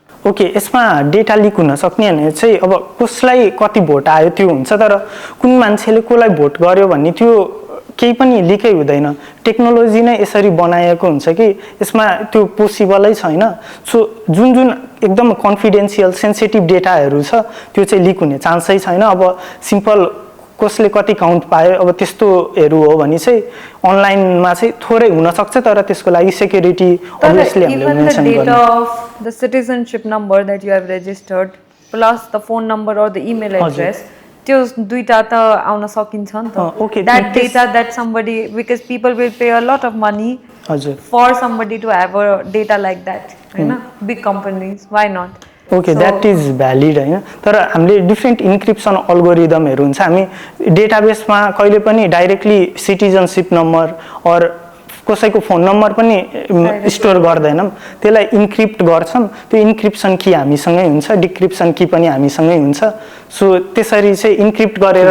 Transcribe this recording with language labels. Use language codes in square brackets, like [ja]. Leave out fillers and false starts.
[ne] okay यसमा data leak हुन सक्ने भने चाहिँ अब कसलाई कति भोट आयो त्यो हुन्छ तर कुन मान्छेले कसलाई भोट गर्यो भन्ने त्यो केही पनि लिकै हुँदैन टेक्नोलोजी नै यसरी बनाएको हुन्छ कि यसमा त्यो पोसिबलै छैन सो जुन एकदम कन्फिडेन्सियल सेन्सिटिभ डेटाहरू छ त्यो चाहिँ लिक हुने चान्सै छैन अब सिम्पल कसले कति काउन्ट पायो अब त्यस्तोहरू हो भने चाहिँ अनलाइनमा चाहिँ थोरै हुनसक्छ तर त्यसको लागि सेक्युरिटी अभियसली हामीले मेन्सन गर्नु [en] the citizenship number that you have registered plus the phone number or the email address [ne] त्यो दुईटा त आउन सकिन्छ नि त [en] that data that somebody because people will pay a lot of money [ne] हजुर [en] for somebody to have a data like that हैन big companies why not okay that is valid [ne] होइन तर हामीले डिफ्रेन्ट इन्क्रिप्सन अल्गोरिदमहरू हुन्छ हामी डेटाबेसमा कहिले पनि डाइरेक्टली सिटिजनसिप नम्बर अर कसैको फोन नम्बर पनि स्टोर गर्दैनौँ त्यसलाई इन्क्रिप्ट गर्छौँ त्यो इन्क्रिप्सन की हामीसँगै हुन्छ डिक्रिप्सन की पनि हामीसँगै हुन्छ सो त्यसरी चाहिँ इन्क्रिप्ट गरेर